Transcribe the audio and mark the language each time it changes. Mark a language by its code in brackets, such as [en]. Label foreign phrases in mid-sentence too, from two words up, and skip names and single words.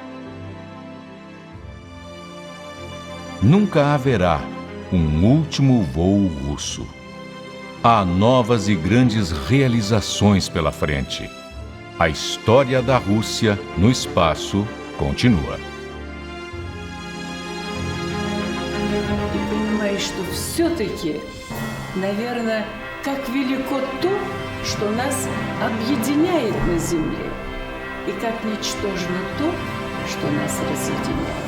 [pt] Nunca haverá um último voo russo. Há novas e grandes realizações pela frente. A história da Rússia no espaço continua. [ru] Что все-таки, наверное, как велико то, что нас объединяет на Земле, и как ничтожно то, что нас разъединяет.